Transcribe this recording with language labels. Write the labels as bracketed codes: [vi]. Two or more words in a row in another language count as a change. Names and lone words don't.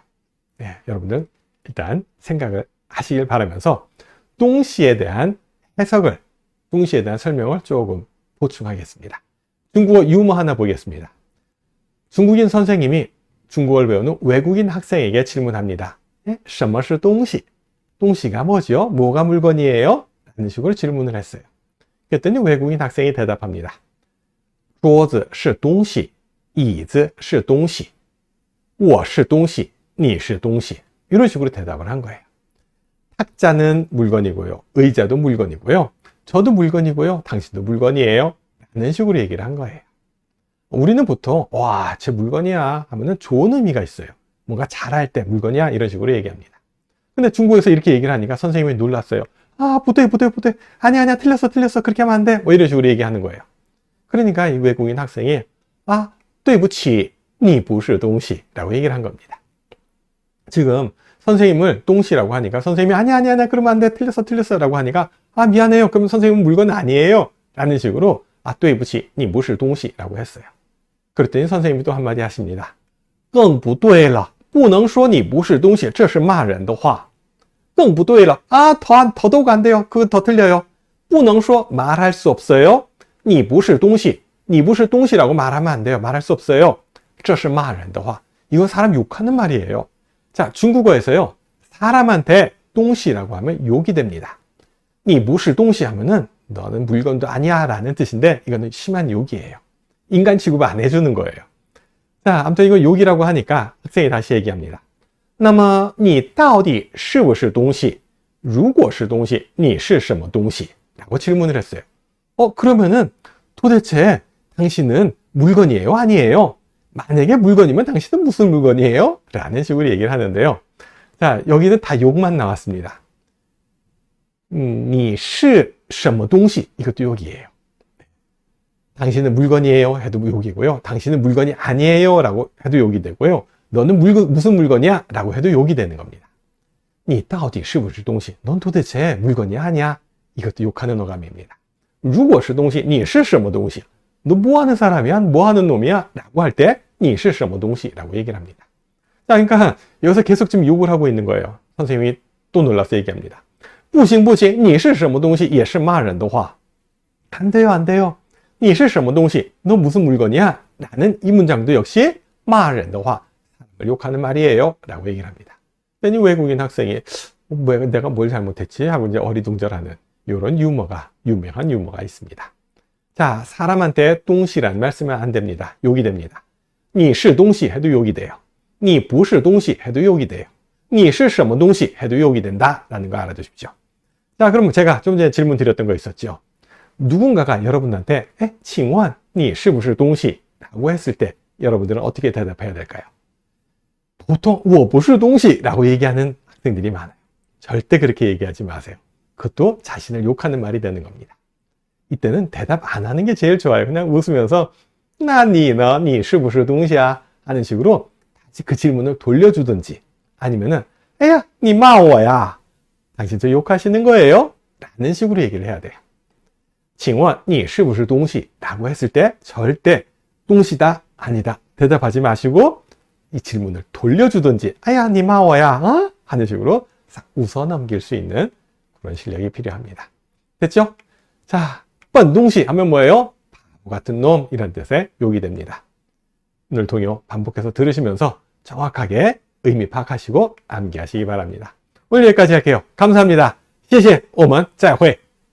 [ko] 여러분들 일단 생각을 하시길 바라면서 东西 에 대한 해석을, 东西에 대한 설명을 조금 보충하겠습니다. 중국어 유머 하나 보겠습니다. 중국인 선생님이 중국어를 배우는 외국인 학생에게 질문합니다. [zh] 什么是东西? [ko] 东西 가 뭐죠? 뭐가 물건이에요? 라는 식으로 질문을 했어요. 그랬더니 외국인 학생이 대답합니다. [zh] 桌子是东西, 椅子是东西, 我是东西, 你是东西. [ko] 이런 식으로 대답을 한 거예요. 탁자는 물건이고요. 의자도 물건이고요. 저도 물건이고요. 당신도 물건이에요. 라는 식으로 얘기를 한 거예요. 우리는 보통 와, 제 물건이야 하면은 좋은 의미가 있어요. 뭔가 잘할 때 물건이야 이런 식으로 얘기합니다. 근데 중국에서 이렇게 얘기를 하니까 선생님이 놀랐어요. 아, 부대. 아니야, 틀렸어. 그렇게 하면 안 돼. 뭐 이런 식으로 얘기하는 거예요. 그러니까 이 외국인 학생이 [zh] 对不起, 你不是东西 [ko] 라고 얘기를 한 겁니다. 지금 선생님을 동시라고 하니까 선생님이 아니야, 그러면 안 돼. 틀렸어 라고 하니까 미안해요. 그럼 선생님은 물건 아니에요. 라는 식으로 [zh] 对不起, 你不是东西 [ko] 라고 했어요. 그랬더니 선생님이 또 한마디 하십니다. [zh] 更不对了, 不能说你不是东西, 这是骂人的话. 更不对了, [ko] 더더욱 안 돼요. 그거 더 틀려요. [zh] 不能说, [ko] 말할 수 없어요. [zh] 你不是东西, 你不是东西 [ko] 라고 말하면 안 돼요. 말할 수 없어요. [zh] 这是骂人的话. [ko] 이건 사람 욕하는 말이에요. 자, 중국어에서요. 사람한테 东西 라고 하면 욕이 됩니다. [zh] 你不是东西 [ko] 하면은 너는 물건도 아니야 라는 뜻인데 이거는 심한 욕이에요. 인간 취급 안 해주는 거예요. 자, 아무튼 이거 욕이라고 하니까 학생이 다시 얘기합니다. [zh] 那么你到底是不是东西? 如果是东西,你是什么东西? [ko] 라고 질문을 했어요. 그러면은 도대체 당신은 물건이에요? 아니에요? 만약에 물건이면 당신은 무슨 물건이에요? 라는 식으로 얘기를 하는데요. 자, 여기는 다 욕만 나왔습니다. [zh] 你是什么东西? [ko] 이것도 욕이에요. 당신은 물건이에요? 해도 욕이고요. 당신은 물건이 아니에요? 라고 해도 욕이 되고요. 너는 무슨 물건이야? 라고 해도 욕이 되는 겁니다. [zh] 你到底是不是东西? [ko] 넌 도대체 물건이 아니야? 이것도 욕하는 어감입니다. [zh] 如果是东西,你是什么东西? [ko] 너 뭐 하는 사람이야? 뭐 하는 놈이야? 라고 할 때 [zh] 你是什么东西? [ko] 라고 얘기를 합니다. 자, 그러니까 여기서 계속 지금 욕을 하고 있는 거예요. 선생님이 또 놀라서 얘기합니다. [zh] 不行,你是什么东西也是骂人的话. [ko] 안 돼요. [zh] 你是什么东西? [ko] 너 무슨 물건이야? 라는 이 문장도 역시 [zh] 骂人的话, [ko] 사람을 욕하는 말이에요. 라고 얘기를 합니다. 그랬더니 외국인 학생이 내가 뭘 잘못했지? 하고 이제 어리둥절하는 이런 유명한 유머가 있습니다. 자, 사람한테 东西 라는 말 쓰면 안 됩니다. 욕이 됩니다. [zh] 你是东西 [ko] 해도 욕이 돼요. [zh] 你不是东西 [ko] 해도 욕이 돼요. [zh] 你是什么东西 [ko] 해도 욕이 된다 라는 거 알아두십시오. 자, 그럼 제가 좀 전에 질문 드렸던 거 있었죠. 누군가가 여러분한테 [zh] 请问你是不是东西? [ko] 라고 했을 때 여러분들은 어떻게 대답해야 될까요? 보통 [zh] 我不是东西 [ko] 라고 얘기하는 학생들이 많아요. 절대 그렇게 얘기하지 마세요. 그것도 자신을 욕하는 말이 되는 겁니다. 이때는 대답 안 하는 게 제일 좋아요. 그냥 웃으면서 [zh] 那你呢? 你是不是东西啊? [ko] 하는 식으로 다시 그 질문을 돌려주든지 아니면은 [zh] 哎呀你骂我呀? [ko] 당신 저 욕하시는 거예요? 라는 식으로 얘기를 해야 돼요. [zh] 请问你是不是东西? [ko] 라고 했을 때 절대 동시다 아니다 대답하지 마시고 이 질문을 돌려주든지 [zh] 哎呀你骂我呀? [ko] 하는 식으로 싹 웃어 넘길 수 있는 그런 실력이 필요합니다. 됐죠? 자, [zh] 笨东西 [ko] 하면 뭐예요? 바보 같은 놈 이런 뜻의 욕이 됩니다. 오늘 동요 반복해서 들으시면서 정확하게 의미 파악하시고 암기하시기 바랍니다. 오늘 여기까지 할게요. 감사합니다. [zh] 谢谢我们再会